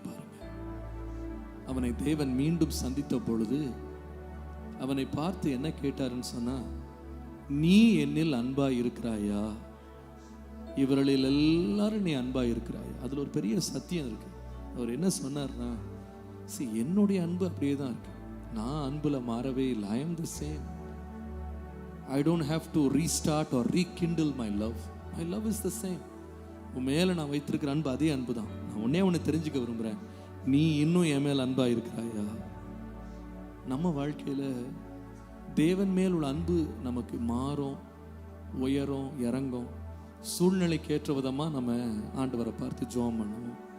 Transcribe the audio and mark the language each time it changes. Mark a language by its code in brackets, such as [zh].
[ta] பாருங்க, அவனை தேவன் மீண்டும் சந்தித்த பொழுது அவனை பார்த்து என்ன கேட்டாருன்னு சொன்னா, நீ என்னில் அன்பா இருக்கிறாயா? இவர்களில் எல்லாரும் நீ அன்பா இருக்கிறாயா? அதுல ஒரு பெரிய சத்தியம் இருக்கு. அவர் என்ன சொன்னார்னா, என்னுடைய அன்பு அப்படியே தான் இருக்கு, நான் அன்புல மாறவே இல்லை. [en] I am the same. I don't have to restart or rekindle my love. My love is the same. [ta] உன் மேல நான் வைத்திருக்கிற அன்பு அதே அன்பு தான். நான் உன்னை தெரிஞ்சுக்க விரும்புறேன், நீ இன்னும் என் மேல் அன்பா இருக்கிறாயா? நம்ம வாழ்க்கையில தேவன் மேல் உள்ள அன்பு நமக்கு மாறும், உயரும், இறங்கும். சூழ்நிலைக்கு ஏற்ற விதமா நம்ம ஆண்டவரை பார்த்து ஜெபம் பண்ணுவோம்.